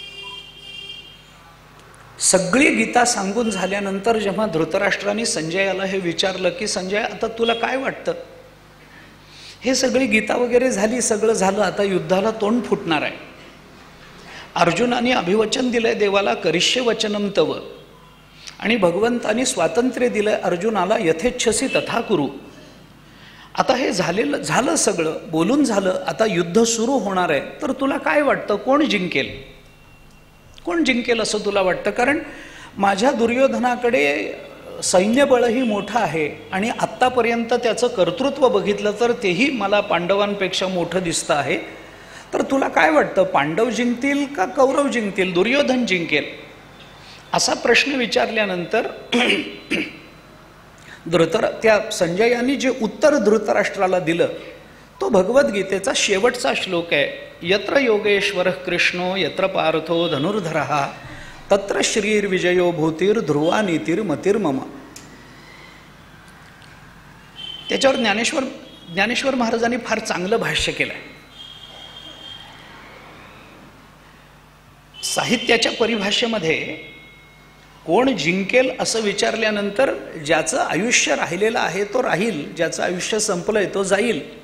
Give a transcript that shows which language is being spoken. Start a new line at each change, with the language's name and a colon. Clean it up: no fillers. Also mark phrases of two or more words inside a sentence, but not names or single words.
Marathi: सगळी गीता सांगून झाल्यानंतर जेव्हा धृतराष्ट्राने संजयाला हे विचारलं की संजय आता तुला काय वाटतं, हे सगळी गीता वगैरे झाली, सगळं झालं, आता युद्धाला तोंड फुटणार आहे. अर्जुनाने अभिवचन दिलंय देवाला,
Sanskrit: करिष्ये वचनम तव,
Marathi: आणि भगवंतानी स्वातंत्र्य दिलंय अर्जुनाला,
Sanskrit: यथेच्छसी तथा कुरु.
Marathi: आता हे झालं सगळं, बोलून झालं, आता युद्ध सुरू होणार आहे, तर तुला काय वाटतं कोण जिंकेल, कोण जिंकेल असं तुला वाटतं? कारण माझ्या दुर्योधनाकडे सैन्यबळही मोठं आहे आणि आत्तापर्यंत त्याचं कर्तृत्व बघितलं तर तेही मला पांडवांपेक्षा मोठं दिसतं आहे. तर तुला काय वाटतं, पांडव जिंकतील का कौरव जिंकतील, दुर्योधन जिंकेल? असा प्रश्न विचारल्यानंतर त्या संजयाने जे उत्तर धृतराष्ट्राला दिलं तो भगवद्गीतेचा शेवटचा श्लोक आहे.
Sanskrit: यत्र योगेश्वरः कृष्णो यत्र पार्थो धनुर्धरः तत्र श्रीर्विजयो भूतीर ध्रुवा नीतिर्मतिर्मम.
Marathi: त्याच्यावर ज्ञानेश्वर महाराजांनी फार चांगलं भाष्य केलंय. साहित्याच्या परिभाषेमध्ये कोण जिंकेल असं विचारल्यानंतर ज्याचं आयुष्य राहिलेलं आहे तो राहील, ज्याचं आयुष्य संपलंय तो जाईल.